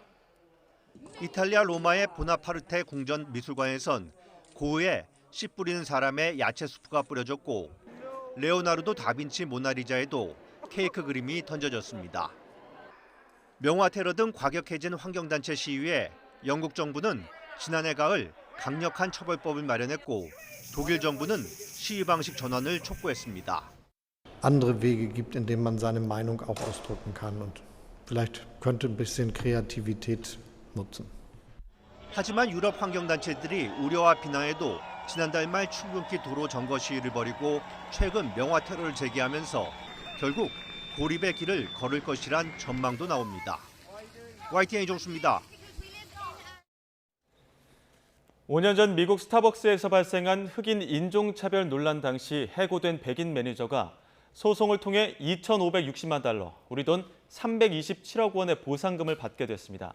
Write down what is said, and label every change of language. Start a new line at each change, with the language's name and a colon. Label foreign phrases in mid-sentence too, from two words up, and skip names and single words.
Korean: 이탈리아 로마의 보나파르테 궁전 미술관에선 고흐의 씨 뿌리는 사람의 야채 수프가 뿌려졌고 레오나르도 다빈치 모나리자에도 케이크 그림이 던져졌습니다. 명화 테러 등 과격해진 환경단체 시위에 영국 정부는 지난해 가을 강력한 처벌법을 마련했고 독일 정부는 시위 방식 전환을 촉구했습니다.
German: andere Wege gibt, in denen man seine Meinung auch ausdrücken kann und vielleicht könnte ein bisschen Kreativität nutzen.
Korean: 하지만 유럽 환경단체들이 우려와 비난에도 지난달 말 출근길 도로 점거 시위를 벌이고 최근 명화 테러를 제기하면서 결국 고립의 길을 걸을 것이란 전망도 나옵니다. YTN 이종수입니다. 5년 전 미국 스타벅스에서 발생한 흑인 인종차별 논란 당시 해고된 백인 매니저가 소송을 통해 2,560만 달러, 우리 돈 327억 원의 보상금을 받게 됐습니다.